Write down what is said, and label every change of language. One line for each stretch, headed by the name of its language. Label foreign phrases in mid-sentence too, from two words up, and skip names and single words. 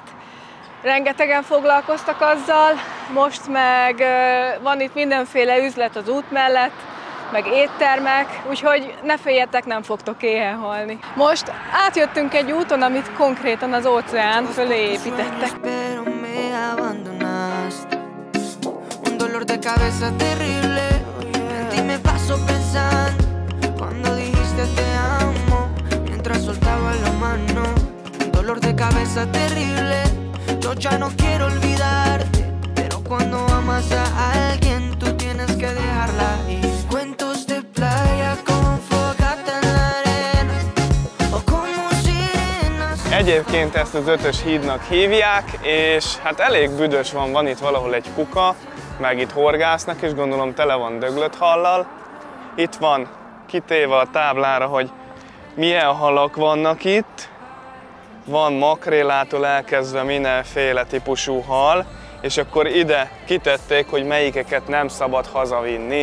Hungarian: Rengetegen foglalkoztak azzal, most meg van itt mindenféle üzlet az út mellett, meg éttermek, úgyhogy ne féljetek, nem fogtok éhen halni. Most átjöttünk egy úton, amit konkrétan az óceán fölé építettek.
Spanish: Yo ya no quiero olvidarte, pero cuando amas a alguien tú tienes que dejarla ir. Cuentos de playa con fogata en la arena, o como sirenas.
Hungarian: Egyébként ezt az 5-ös hídnak hívják, és hát elég büdös van itt valahol egy kuka, meg itt horgásznak, és gondolom tele van döglött hallal. Itt van kitéve a táblára, hogy milyen halak vannak itt. Van makrélától elkezdve mindenféle típusú hal, és akkor ide kitették, hogy melyikeket nem szabad hazavinni.